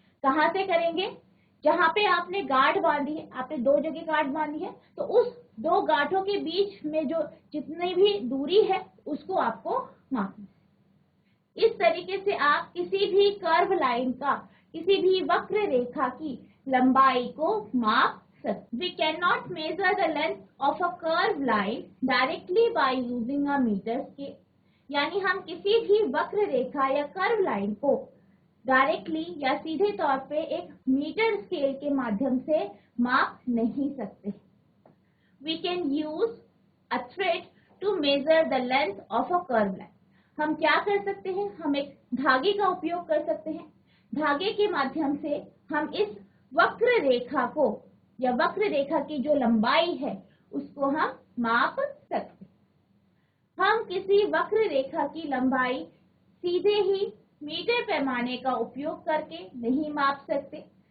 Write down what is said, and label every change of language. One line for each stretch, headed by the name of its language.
Hindi: कहाँ से करेंगे, जहां पे आपने गांठ बांधी है, आपने 2 जगह गांठ बांधी है, तो उस 2 गांठों के बीच में जो जितनी भी दूरी है उसको आपको मापना। इस तरीके से आप किसी भी कर्व लाइन का, किसी भी वक्र रेखा की लंबाई को माप सकते।
English: We cannot measure the length of a curved line directly by using a meter scale।
Hindi: यानी हम किसी भी वक्र रेखा या कर्व लाइन को डायरेक्टली या सीधे तौर पे एक मीटर स्केल के माध्यम से माप नहीं सकते।
English: We can use a thread to measure the length of a curved line।
Hindi: हम क्या कर सकते हैं, हम एक धागे का उपयोग कर सकते हैं। धागे के माध्यम से हम इस वक्र रेखा को या वक्र रेखा की जो लंबाई है उसको हम माप सकते। हम किसी वक्र रेखा की लंबाई सीधे ही मीटर पैमाने का उपयोग करके नहीं माप सकते।